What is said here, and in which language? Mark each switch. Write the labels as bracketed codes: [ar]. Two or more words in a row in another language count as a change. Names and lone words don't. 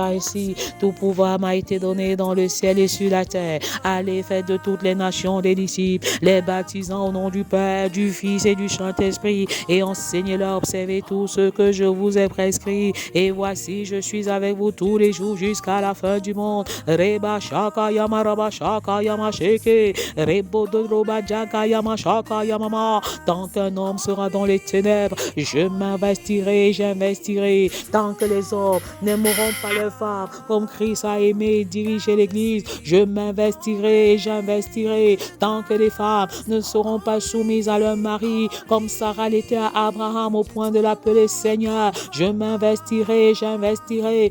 [fr] Tout pouvoir m'a été donné dans le ciel et sur la terre. Allez Allez, faites de toutes les nations des disciples, les baptisant au nom du Père, du Fils et du Saint-Esprit, et enseignez-leur à observer tout ce que je vous ai prescrit. Et voici, je suis avec vous tous les jours jusqu'à la fin du monde. Reba shaka yama raba shaka yama sheke, rebo doroba jaga yama shaka yamama. Tant qu'un homme sera dans les ténèbres, je m'investirai, j'investirai. Tant que les hommes n'aimeront pas leurs femmes comme Christ a aimé et dirigé l'Église, je m'investirai et j'investirai. Tant que les femmes ne seront pas soumises à leur mari comme Sarah l'était à Abraham au point de l'appeler Seigneur, je m'investirai et j'investirai.